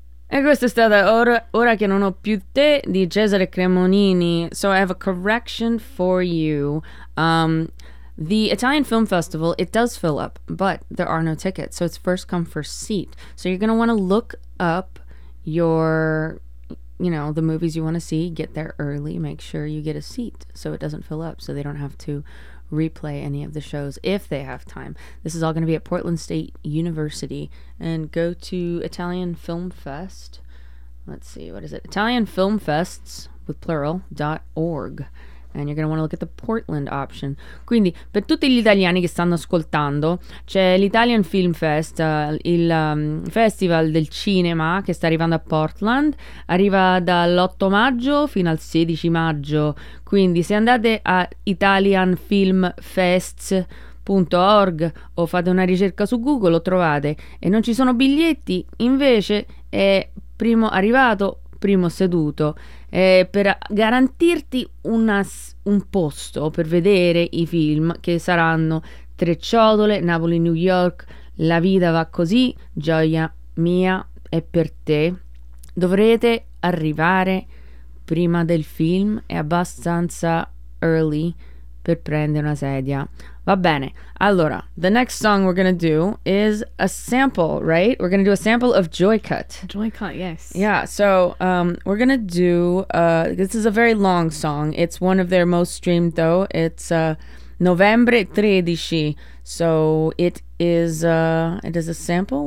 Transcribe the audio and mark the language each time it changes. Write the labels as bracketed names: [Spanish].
[Italian] E questa è stata ora che non ho più te di Cesare Cremonini. [English] So I have a correction for you. The Italian Film Festival, it does fill up, but there are no tickets. So it's first come, first seat. So you're going to want to look up the movies you want to see, get there early, make sure you get a seat so it doesn't fill up, so they don't have to replay any of the shows if they have time. This is all going to be at Portland State University. And go to Italian Film Fest. Let's see, what is it? ItalianFilmFests.org. And you're going to want to look at the Portland option. [Italian] Quindi, per tutti gli italiani che stanno ascoltando, c'è l'Italian Film Fest, festival del cinema che sta arrivando a Portland. Arriva dall'8 maggio fino al 16 maggio. Quindi, se andate a italianfilmfests.org o fate una ricerca su Google, lo trovate. E non ci sono biglietti, invece è primo arrivato, primo seduto. Per garantirti un posto per vedere i film, che saranno Tre Ciotole, Napoli, New York, La Vita Va Così, Gioia Mia è per te, dovrete arrivare prima del film e abbastanza early per prendere una sedia. Va bene, allora, [English] the next song we're gonna do is a sample, right? We're gonna do a sample of Joy Cut. Joy Cut, yes. Yeah, so we're gonna do, this is a very long song. It's one of their most streamed, though. It's Novembre 13, so it is a sample.